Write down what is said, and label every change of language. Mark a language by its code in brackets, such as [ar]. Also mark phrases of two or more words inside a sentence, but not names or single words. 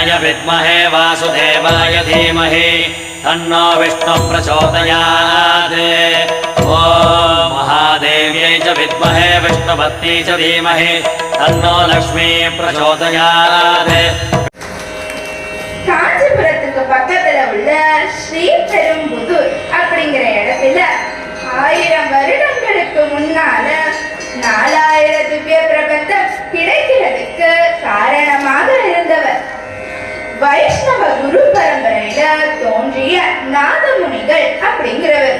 [sa] विद्महे वासुदेवाय धीमहि तन्नो विष्णुः प्रचोदयात्। ॐ महादेव्यै च विद्महे विष्णुपत्न्यै च धीमहि तन्नो लक्ष्मी प्रचोदयात्। [ta] காஞ்சிபுரத்துக்கு பக்கத்துல உள்ள ஸ்ரீபெரும்புதூர் அப்படிங்கிற இடத்துல 1000 வருடங்களுக்கு முன்னால 4000 திவ்ய பிரபந்தம் கிடைக்கிறதுக்கு காரணமாக இருந்தவர் வைஷ்ணவ குரு பரம்பரையில தோன்றிய நாதமுனிகள் அப்படிங்கிறவர்.